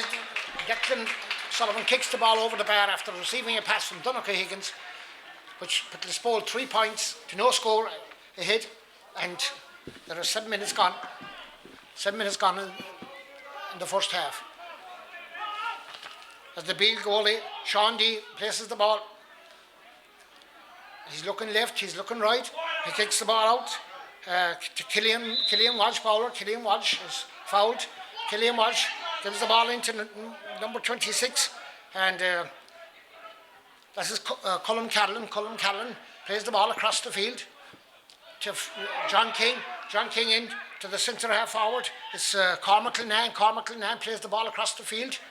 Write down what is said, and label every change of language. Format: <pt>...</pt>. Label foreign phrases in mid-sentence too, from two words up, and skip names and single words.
<en>Declan Sullivan kicks the ball over the bar after receiving a pass from Donnacha Higgins, which put Lios Póil 3 points to no score ahead, and there are 7 minutes gone. 7 minutes gone in the first half. As the Beale goalie, Sean D places the ball. He's looking left, he's looking right. He kicks the ball out to Killian Walsh, Fowler. Killian Walsh is fouled. Killian Walsh gives the ball into number 26, and this is Colm Callan. Colm Callan plays the ball across the field to John King. John King in to the centre half forward. It's Cormac Linan. Cormac Linan plays the ball across the field.</en>